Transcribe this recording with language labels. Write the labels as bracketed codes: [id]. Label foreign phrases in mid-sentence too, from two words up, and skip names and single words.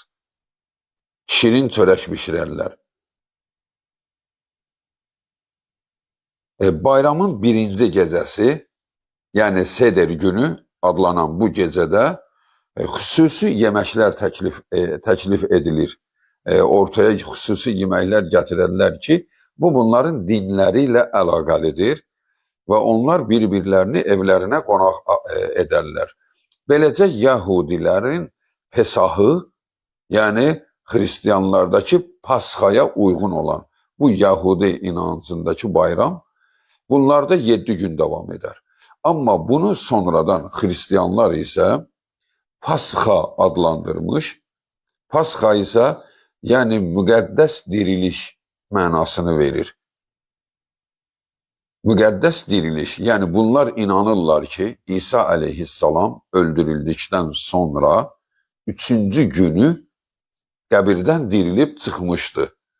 [az] Şirin çörək bişirərlər. Bayramın birinci gecəsi, yəni Seder günü adlanan bu gecədə xüsusi yeməklər təklif edilir. Ortaya xüsusi yeməklər gətirərlər ki, bunların dinləri ilə əlaqəlidir və onlar bir-birlərini evlərinə qonaq edərlər. Beləcə Yahudilərin Pesahı, [tr] yani Hristiyanlardaki Paskaya uygun olan bu Yahudi inancındaki bayram, bunlarda 7 gün devam eder. Ama bunu sonradan Hristiyanlar ise Paskha adlandırmış. [az] Paskha [tr] ise yani [az] müqəddəs diriliş mənasını verir. Müqəddəs diriliş, yani bunlar inanırlar ki İsa aleyhisselam [tr] öldürüldükten sonra [az] 3-cü günü qəbirdən dirilib çıxmışdı.